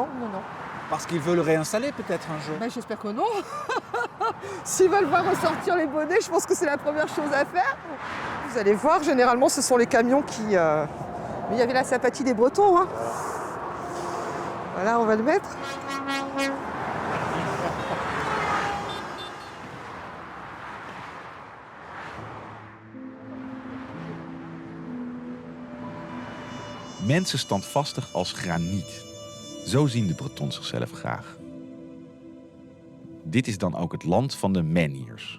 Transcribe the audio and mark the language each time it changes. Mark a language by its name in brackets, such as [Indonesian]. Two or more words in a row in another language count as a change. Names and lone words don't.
[French] Parce qu'ils veulent réinstaller peut-être un jour. J'espère que non. S'ils veulent voir ressortir les bonnets, je pense que c'est la première chose à faire. Vous allez voir, généralement, ce sont les camions qui... Mais il y avait la sympathie des Bretons. Hein. Voilà, on va le mettre. [Dutch] Mensen standvastig als graniet. Zo zien de Bretons zichzelf graag. Dit is dan ook het land van de menhirs.